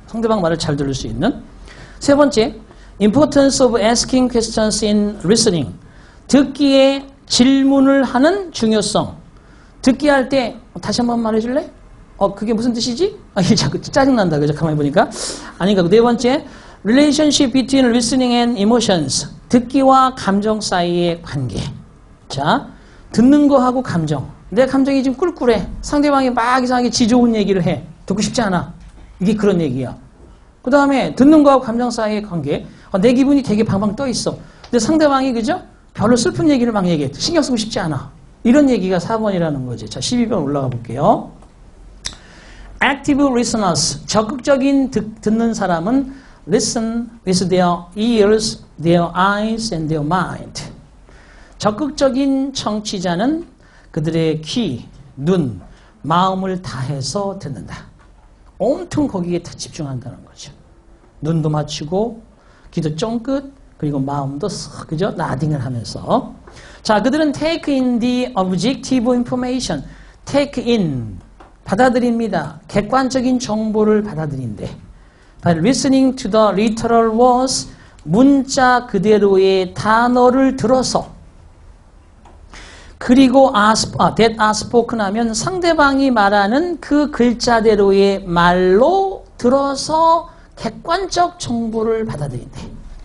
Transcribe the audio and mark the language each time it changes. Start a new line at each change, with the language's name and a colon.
Korean: 상대방 말을 잘 들을 수 있는. 세 번째,
English: importance of asking questions in listening.
Korean: 듣기에 질문을 하는 중요성. 듣기 할 때, 다시 한번 말해줄래? 그게 무슨 뜻이지? 이게 자꾸 짜증난다, 그죠? 가만히 보니까. 아닌가. 네 번째,
English: relationship between listening and emotions.
Korean: 듣기와 감정 사이의 관계. 자, 듣는 거하고 감정. 내 감정이 지금 꿀꿀해. 상대방이 막 이상하게 지 좋은 얘기를 해. 듣고 싶지 않아. 이게 그런 얘기야. 그 다음에 듣는 거하고 감정 사이의 관계. 내 기분이 되게 방방 떠 있어. 근데 상대방이 그죠? 별로 슬픈 얘기를 막 얘기해. 신경 쓰고 싶지 않아. 이런 얘기가 4번이라는 거지. 자, 12번 올라가 볼게요.
English: Active listeners.
Korean: 적극적인 듣는 사람은
English: listen with their ears, their eyes, and their mind.
Korean: 적극적인 청취자는 그들의 귀, 눈, 마음을 다해서 듣는다. 온통 거기에 다 집중한다는 거죠. 눈도 맞추고 귀도 쫑긋 그리고 마음도 쓱 그죠? 나딩을 하면서 자 그들은
English: take in the objective information.
Korean: take in 받아들입니다. 객관적인 정보를 받아들인대.
English: By listening to the literal words
Korean: 문자 그대로의 단어를 들어서 그리고
English: that are spoken
Korean: 하면 상대방이 말하는 그 글자대로의 말로 들어서 객관적 정보를 받아들인대.